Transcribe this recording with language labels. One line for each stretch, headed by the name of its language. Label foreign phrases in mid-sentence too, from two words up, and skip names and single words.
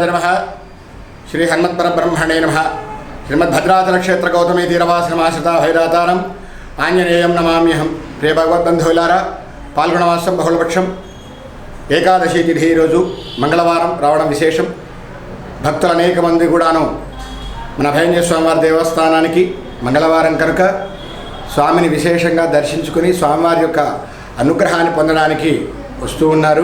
Sanskrit: नमः श्री हनुमत्परब्रह्मणे नमः श्रीमद्भद्राचलक्षेत्र गौतमी तीरवासनमाश्रिता भैरातारं आंजनेयं नमाम्यहं
Telugu: प्रिय भगवद्बंधुవులారా పాల్గొన మాసం బహుళపక్షం ఏకాదశి తిథి రోజు మంగళవారం రావడం విశేషం. భక్తులు అనేక మంది కూడాను మన అభయాంజనేయ స్వామివారి దేవస్థానానికి మంగళవారం కనుక స్వామిని విశేషంగా దర్శించుకుని స్వామివారి యొక్క అనుగ్రహాన్ని పొందడానికి వస్తూ ఉన్నారు.